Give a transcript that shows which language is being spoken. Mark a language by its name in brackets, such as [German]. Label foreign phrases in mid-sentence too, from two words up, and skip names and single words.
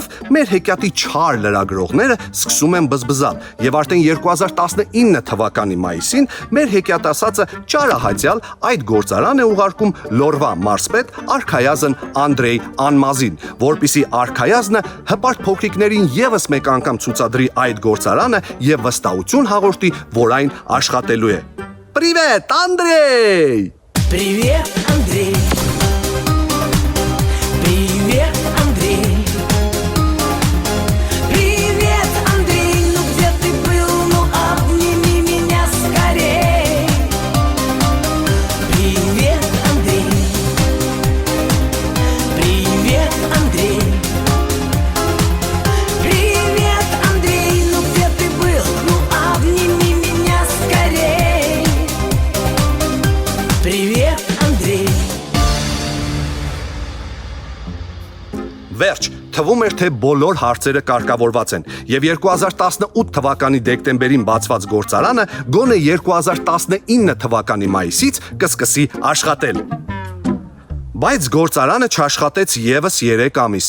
[Armenian] մեր հեքիաթի չար լրագրողները սկսում են բզբզալ եւ արդեն 2019 թվականի մայիսին մեր հեքիաթասացը ճարահատյալ այդ գործարան է ուղարկում Լորվա մարզպետ Արքայազն Անդրեյ Անմազին, որպիսի Արքայազնը հպարտ փոքրիկներին եւս մեկ անգամ ցուցադրի այդ գործարանը եւ վստահություն հաղորդի, որ այն աշխատելու է։ [Russian] Привет, Андрей! Привет, Андрей! Привет, Андрей! Привет, Андрей! Ну где ты был? Ну обними меня скорей! Привет, Андрей! Привет, Андрей! Привет, Андрей! Ну где ты был? Ну обними меня скорей! Привет, Андрей! [Armenian] Վերջ, թվում էր, թե բոլոր հարցերը կարգավորված են եւ 2018 թվականի դեկտեմբերին բացված գործարանը գոնե 2019 թվականի մայիսից կսկսի աշխատել։ Բայց գործարանը չաշխատեց եւս 3 ամիս։